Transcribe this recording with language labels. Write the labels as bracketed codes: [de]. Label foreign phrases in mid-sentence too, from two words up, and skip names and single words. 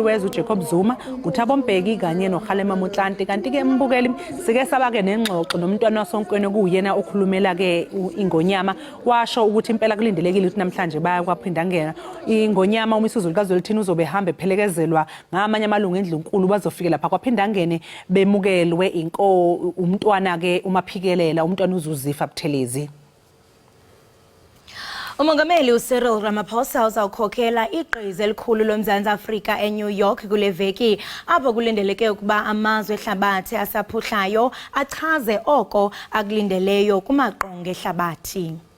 [zu] wezwe uJacob Zuma uThabo Mbeki kanye noKgalema Motlanthe kanti ke mbukeli sike sabake nengxoxo nomntwana wasonkweni okuyena okhulumela ke inkonyama washo ukuthi impela kulindelekile ukuthi namhlanje baya kwaPhindangene inkonyama uMisuzulu kaZwelithini uzobe hamba ephelekezelwa ngamanye amalungu endlunkulu bazofika lapha kwaPhindangene bemukelwe umntwana ke uMaphikelela umntwana uZuzifa Buthelezi. [xh] Umongameli uCyril Ramaphosa uzawukhokhela igqiza elikhulu loMzantsi Afrika eNew York kule veki apho kulindeleke ukuba amazwe ehlabathi asaphuhlayo achaze oko akulindeleyo kumaqonga ehlabathi.